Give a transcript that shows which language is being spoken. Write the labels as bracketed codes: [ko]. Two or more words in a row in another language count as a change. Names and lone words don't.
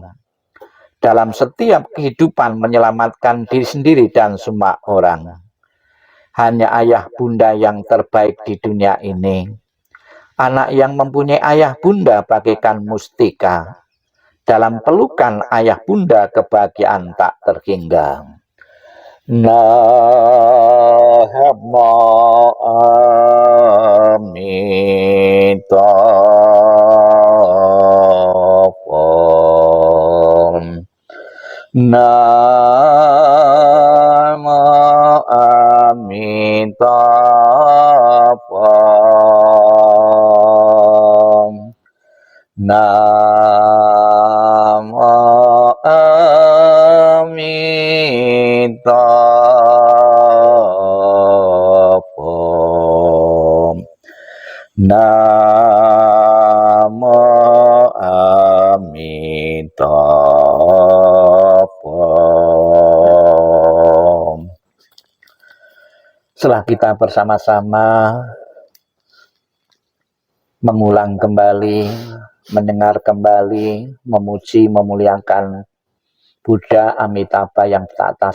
[id] Dalam setiap kehidupan menyelamatkan diri sendiri dan semua orang. Hanya ayah bunda yang terbaik di dunia ini. Anak yang mempunyai ayah bunda bagaikan mustika. Dalam pelukan ayah bunda kebahagiaan tak terhingga. [sa] Namo Amitabha. Namo Amitabha. Namo Amitabha. Namo Amitabha. [id] Setelah kita bersama-sama mengulang kembali, mendengar kembali, memuji, memuliakan Buddha Amitabha yang bertata